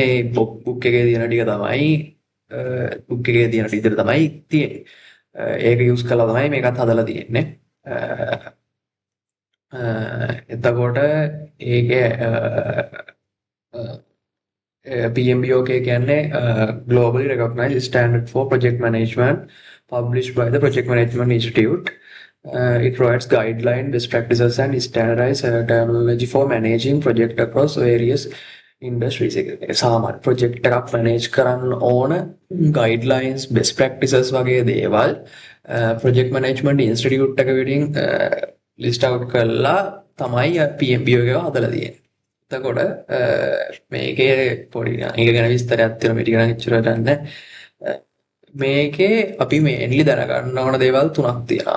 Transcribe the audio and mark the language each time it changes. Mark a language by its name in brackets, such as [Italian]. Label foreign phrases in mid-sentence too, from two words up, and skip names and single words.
[Sinhala] ඒ බුක් එකේ තියෙන ටික තමයි බුක් එකේ තියෙන විදිහට තමයි තියෙන්නේ. ඒක යූස් කරලා තමයි මේකත් හදලා තියෙන්නේ. එතකොට ඒකේ PMBOK කියන්නේ [English] globally recognized standard for project management published by the Project Management Institute. It provides guidelines, best practices, and standardized terminology for managing project across various industries. [Sinhala] සාමාන්‍ය project එකක් manage කරන්න ඕන [English] guidelines, best practices [Sinhala] වගේ දේවල් project management institute එක විදිහින් [English] list out [Sinhala] කරලා තමයි PMBO එක හදලා තියෙන්නේ. එතකොට මේකේ පොඩි ඒක ගැන විස්තරයක් තියෙනවා. මේ ටික නම් ඉච්චරට නැහැ. මේකේ අපි මේන්ලි දැනගන්න ඕන දේවල් තුනක් තියෙනවා.